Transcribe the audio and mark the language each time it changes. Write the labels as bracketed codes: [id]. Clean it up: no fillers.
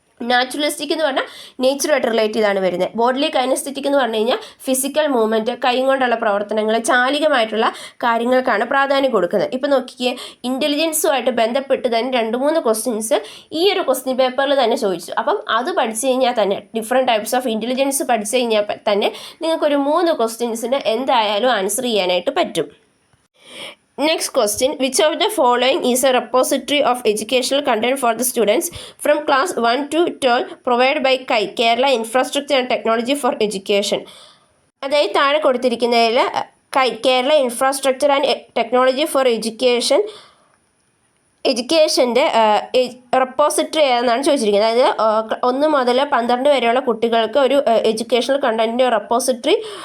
[ml] Naturalistic എന്ന് പറഞ്ഞാൽ നേച്ചറുമായിട്ട് relate ചെയ്താണ് വരുന്നത്. ബോഡ്ലി കൈനസ്തെറ്റിക് എന്ന് പറഞ്ഞു കഴിഞ്ഞാൽ ഫിസിക്കൽ മൂവ്മെൻറ്റ്, കൈ കൊണ്ടുള്ള പ്രവർത്തനങ്ങൾ, ചാലികമായിട്ടുള്ള കാര്യങ്ങൾക്കാണ് പ്രാധാന്യം കൊടുക്കുന്നത്. ഇപ്പോൾ നോക്കിക്കേ, ഇൻ്റലിജൻസുമായിട്ട് ബന്ധപ്പെട്ട് തന്നെ 2-3 ക്വസ്റ്റ്യൻസ് ഈ ഒരു ക്വസ്റ്റ്യൻ പേപ്പറിൽ തന്നെ ചോദിച്ചു. അപ്പം അത് പഠിച്ചു കഴിഞ്ഞാൽ തന്നെ ഡിഫറെൻറ്റ് ടൈപ്സ് ഓഫ് ഇൻ്റലിജൻസ് പഠിച്ചു കഴിഞ്ഞാൽ തന്നെ നിങ്ങൾക്കൊരു 3 ക്വസ്റ്റ്യൻസിന് എന്തായാലും ആൻസർ ചെയ്യാനായിട്ട് പറ്റും. [en] Next question, which of the following is a repository of educational content for the students from class 1 to 12 provided by KAI, Kerala Infrastructure and Technology for Education? [ml] അതായത് താഴെ കൊടുത്തിരിക്കുന്നതിൽ KAI, Kerala infrastructure and technology for എഡ്യൂക്കേഷൻ്റെ repository ഏതെന്നാണ് ചോദിച്ചിരിക്കുന്നത്. അതായത് 1 മുതൽ 12 വരെയുള്ള കുട്ടികൾക്ക് ഒരു educational കണ്ടൻറ്റിൻ്റെ repository